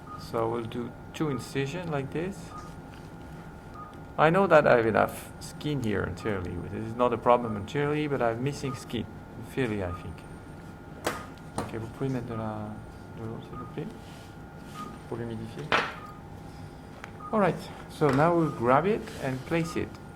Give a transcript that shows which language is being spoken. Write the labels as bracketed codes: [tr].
[en] So we'll do 2 incisions like this. I know that I have enough skin here anteriorly. This is not a problem anteriorly, but I'm missing skin inferiorly, I think. [fr] Ok, vous pouvez mettre de l'eau, s'il vous plaît, pour l'humidifier. [en] All right, so now we'll grab it and place it.